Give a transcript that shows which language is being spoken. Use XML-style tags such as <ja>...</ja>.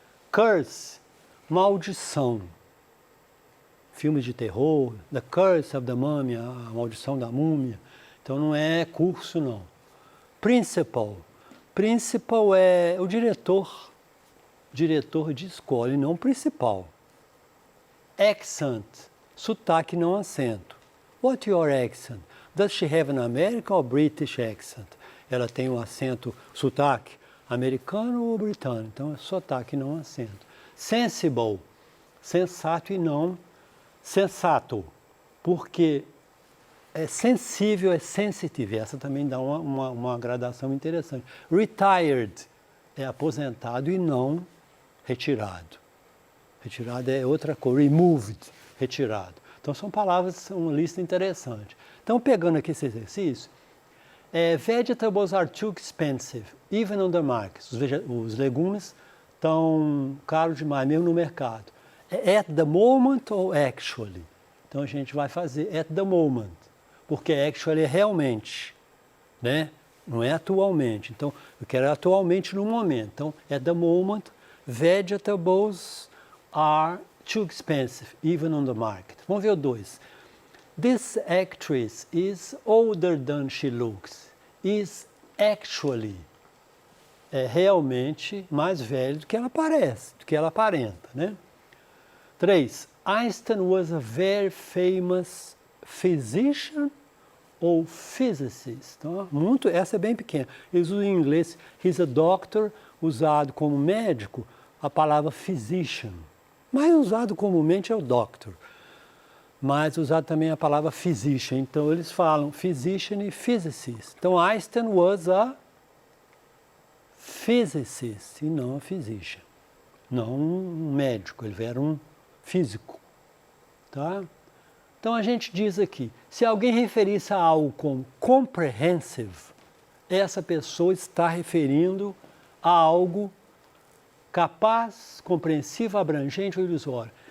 <pt>Curse, maldição. Filmes de terror, The Curse of the Mummy, a maldição da múmia. Então não é curso não. Principal. Principal é o diretor de escola e não principal. Accent, sotaque não acento.</pt> <en>What's your accent? Does she have an American or British accent?</en> <pt>Ela tem um acento, sotaque americano ou britânico, então é sotaque não acento. Sensible, sensato e não sensato, porque sensível é sensitive, essa também dá uma gradação interessante. Retired é aposentado e não retirado. Retirado é outra coisa, removed, retirado. Então são palavras, uma lista interessante. Então pegando aqui esse exercício,</pt> <en>vegetables are too expensive, even on the market.</en> <pt>Os legumes estão caros demais, mesmo no mercado.</pt> <en>At the moment ou actually?</en> <pt>Então a gente vai fazer at the moment, porque actually é realmente, né? Não é atualmente. Então eu quero atualmente no momento.</pt> <en>Então at the moment, vegetables are too expensive, even on the market.</en> <pt>Vamos ver o 2.</pt> <en>This actress is older than she looks. Is actually</en> <pt>realmente mais velho do que ela parece, do que ela aparenta, né? 3.</pt> <en>Einstein was a very famous physician ou physicist.</en> <pt>Então, essa é bem pequena. Eles usam em inglês,</pt> <en>he's a doctor,</en> <pt>usado como médico, a palavra physician. Mais usado comumente é o doctor. Mas usado também a palavra physician. Então eles falam physician e physicist.</pt> <en>Então Einstein was a physicist e não a physician.</en> <pt>Não um médico, ele era um físico. Tá? Então a gente diz aqui, se alguém referisse a algo como comprehensive, essa pessoa está referindo a algo capaz, compreensivo, abrangente ou ilusório.</pt>